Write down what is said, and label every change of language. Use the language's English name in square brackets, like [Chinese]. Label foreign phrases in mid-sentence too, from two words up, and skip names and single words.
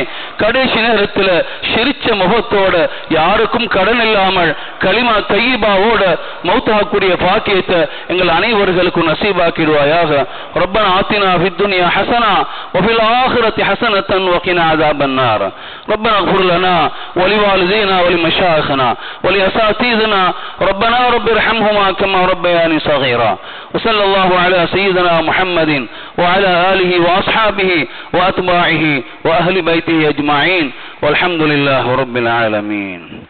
[Tamil] கடைசி நேரத்தில் சிரிச்ச முகத்தோட யாருக்கும் கடன் இல்லாமல் கலிமா தய்யிபாவோட மௌத்தாகக்கூடிய பாக்கியத்தை எங்கள் அனைவர்களுக்கும் நசீபாக்கிடுவாயாக. [Arabic] ربنا آتنا في الدنيا حسنة وفي الآخرة حسنة وقنا عذاب النار. ரப்பனா اغفر لنا ولوالدينا ولمشايخنا ولأساتذتنا ربنا رب ارحمهما كما ربياني صغيرا. وصلى الله على سيدنا محمد وعلى آله وأصحابه وأتباعه وأهل بيته أجمعين والحمد لله رب العالمين.